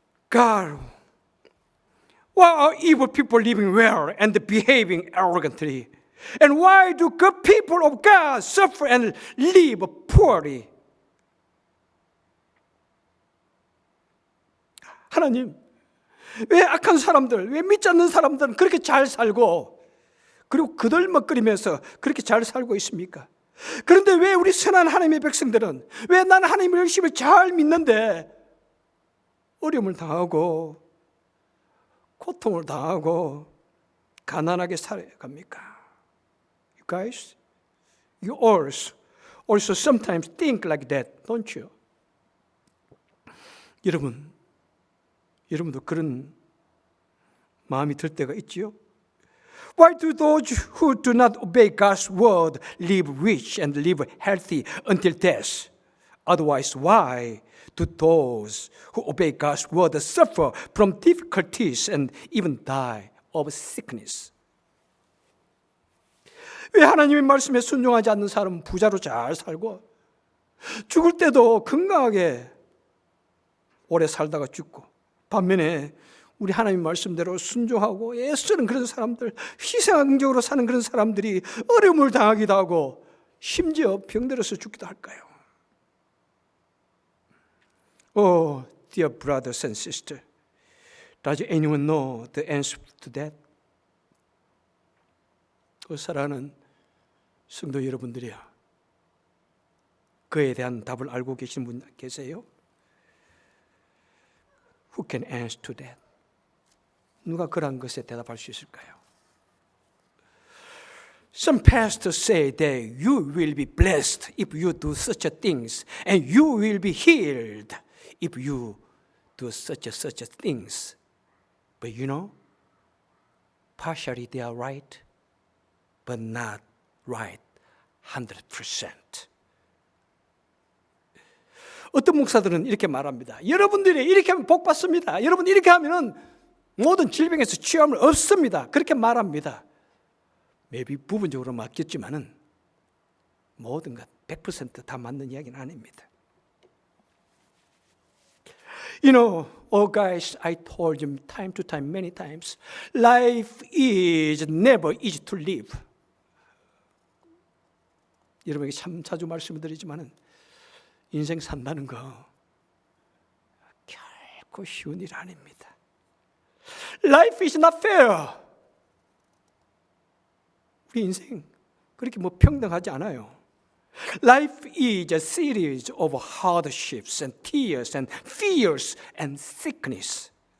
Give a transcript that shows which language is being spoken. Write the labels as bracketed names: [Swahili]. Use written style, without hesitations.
[English] God, why are evil people living well and behaving arrogantly? And why do good people of God suffer and live poorly? [Korean] 하나님, 왜 악한 사람들, 왜 믿지 않는 사람들은 그렇게 잘 살고, 그리고 그들먹거리면서 그렇게 잘 살고 있습니까? 그런데 왜 우리 선한 하나님의 백성들은, 왜 나는 하나님의 열심을 잘 믿는데 어려움을 당하고 고통을 당하고 가난하게 살아갑니까? [English] You guys, you also sometimes think like that, don't you? [Korean] 여러분도 그런 마음이 들 때가 있지요? [English] Why do those who do not obey God's word live rich and live healthy until death? Otherwise, why do those who obey God's word suffer from difficulties and even die of sickness? [Korean] 왜 하나님의 말씀에 순종하지 않는 사람은 부자로 잘 살고 죽을 때도 건강하게 오래 살다가 죽고, 반면에 우리 하나님 말씀대로 순종하고 애쓰는 그런 사람들, 희생적으로 사는 그런 사람들이 어려움을 당하기도 하고 심지어 병들어서 죽기도 할까요? [English] Oh, dear brothers and sisters, does anyone know the answer to that? [Korean] 사랑하는 성도 여러분들이야, 그에 대한 답을 알고 계신 분 계세요? [English] Who can answer to that? [Korean] 누가 그런 것에 대답할 수 있을까요? [English] Some pastors say that you will be blessed if you do such things, and you will be healed if you do such things. But you know, partially they are right, but not right 100%. [Korean] 어떤 목사들은 이렇게 말합니다. 여러분들이 이렇게 하면 복 받습니다. 여러분 이렇게 하면은 모든 질병에서 치유함을 얻습니다. 그렇게 말합니다. maybe 부분적으로 맞겠지만은 모든 것 100% 맞는 이야기는 아닙니다. [English] You know, oh guys, I told you time to time, many times, life is never easy to live. [Korean] 여러분에게 참 자주 말씀을 드리지만은 인생 산다는 거 결코 쉬운 일 아닙니다. [English] Life is not fair. [Korean] 우리 인생 그렇게 뭐 평등하지 않아요. [English] Life is a series of hardships and tears and fears and sickness.